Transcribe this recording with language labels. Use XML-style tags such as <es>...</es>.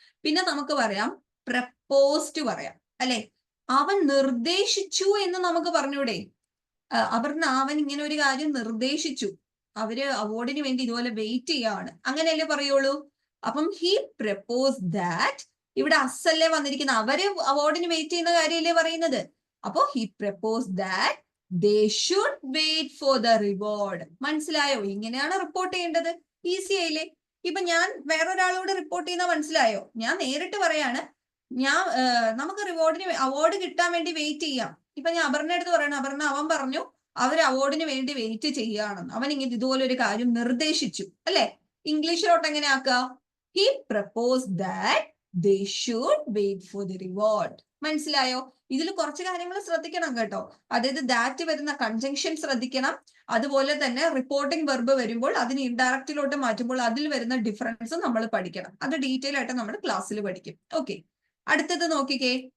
<ml>പിന്നെ നമുക്ക് പറയാം പ്രപ്പോസ്ഡ് പറയാം അല്ലെ. അവൻ നിർദ്ദേശിച്ചു എന്ന് നമുക്ക് പറഞ്ഞൂടെ? അപർണ അവൻ ഇങ്ങനെ ഒരു കാര്യം നിർദ്ദേശിച്ചു, അവര് അവാർഡിന് വേണ്ടി ഇതുപോലെ വെയിറ്റ് ചെയ്യാണ്, അങ്ങനെയല്ലേ പറയുള്ളൂ. അപ്പം</ml> <en>He propose that.</en> <ml>ഇവിടെ അസല്ലേ വന്നിരിക്കുന്ന, അവര് അവാർഡിന് വെയിറ്റ് ചെയ്യുന്ന കാര്യമല്ലേ പറയുന്നത്.</ml> <en>അപ്പോ he propose that they should wait for the reward.</en> <ml>മനസ്സിലായോ? ഇങ്ങനെയാണ് റിപ്പോർട്ട് ചെയ്യേണ്ടത്. ഈസി ആയില്ലേ? ഇപ്പൊ ഞാൻ വേറൊരാളോട് റിപ്പോർട്ട് ചെയ്യുന്ന മനസ്സിലായോ? ഞാൻ നേരിട്ട് പറയാണ്, നമുക്ക് അവാർഡ് കിട്ടാൻ വേണ്ടി വെയിറ്റ് ചെയ്യാം. ഇപ്പൊ ഞാൻ അപർണ അടുത്ത് പറയണം, അപർണ അവൻ പറഞ്ഞു അവർ അവാർഡിന് വേണ്ടി വെയിറ്റ് ചെയ്യുകയാണെന്ന്, അവൻ ഇങ്ങനെ ഇതുപോലെ ഒരു കാര്യം നിർദ്ദേശിച്ചു അല്ലെ. ഇംഗ്ലീഷിലോട്ട് എങ്ങനെ ആക്കുക?</ml> <en>He propose that they should wait for the reward.</en> <ml>മനസ്സിലായോ? ഇതിൽ കുറച്ച് കാര്യങ്ങൾ ശ്രദ്ധിക്കണം കേട്ടോ. അതായത് ദാറ്റ് വരുന്ന കൺജങ്ഷൻ ശ്രദ്ധിക്കണം. അതുപോലെ തന്നെ റിപ്പോർട്ടിംഗ് വെർബ് വരുമ്പോൾ അതിന് ഇൻഡയറക്റ്റിലോട്ട് മാറ്റുമ്പോൾ അതിൽ വരുന്ന ഡിഫറൻസ് നമ്മൾ പഠിക്കണം. അത് ഡീറ്റെയിൽ ആയിട്ട് നമ്മൾ ക്ലാസ്സിൽ പഠിക്കും. ഓക്കെ, അടുത്തത് നോക്കിക്കേ.</ml>